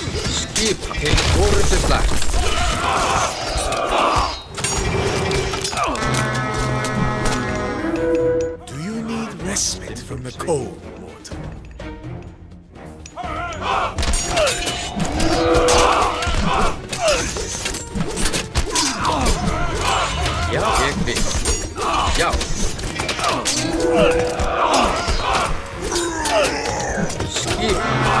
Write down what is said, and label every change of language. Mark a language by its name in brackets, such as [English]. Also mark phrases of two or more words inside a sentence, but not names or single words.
[Icelandic] Skipa til orrustuslag. [English] Do you need respite from the cold, mortal? [Icelandic] Já, ég vil. Já. Skipa.